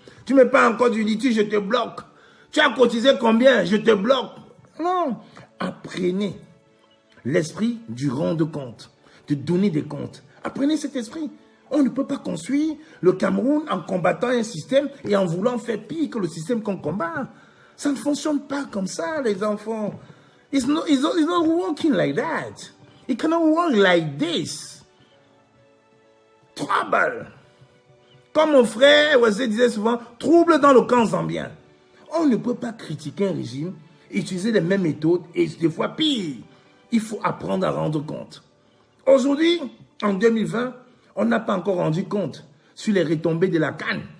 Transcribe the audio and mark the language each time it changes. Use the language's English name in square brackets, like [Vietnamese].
[French] Tu ne mets pas encore du litige, je te bloque. Tu as cotisé combien? Je te bloque. Non. Apprenez l'esprit du rendre compte, de donner des comptes. Apprenez cet esprit. On ne peut pas construire le Cameroun en combattant un système et en voulant faire pire que le système qu'on combat. Ça ne fonctionne pas comme ça, les enfants. [English] It's not working like that. It cannot work like this. Trouble. [French] Comme mon frère Wesley disait souvent, trouble dans le camp zambien. On ne peut pas critiquer un régime, utiliser les mêmes méthodes et des fois pire. Il faut apprendre à rendre compte. Aujourd'hui, en 2020, on n'a pas encore rendu compte sur les retombées de la CAN.